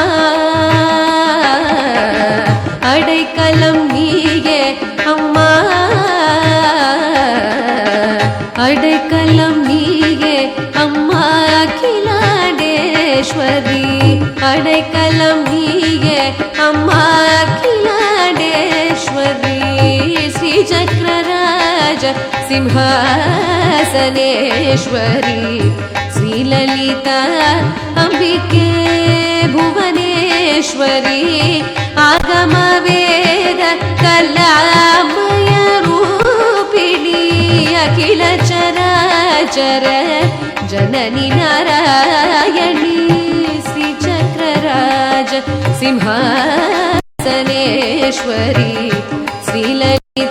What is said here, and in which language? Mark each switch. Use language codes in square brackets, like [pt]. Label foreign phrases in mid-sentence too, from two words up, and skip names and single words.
[ta] அடைக்கலம் நீயே அம்மா அடைக்கலம் நீயே அம்மா அகிலாண்டேஸ்வரி அடைக்கலம் நீயே அம்மா அகிலாண்டேஸ்வரி ஸ்ரீ சக்கரராஜ [sa] சிம்ஹாசனேஸ்வரி श्रीललिता अंबिके भुवनेश्वरी आगमवेद कलामय रूपिणी अखिल चराचर जननी नारायणी श्री चक्रराज सिंहासनेश्वरी श्रीललिता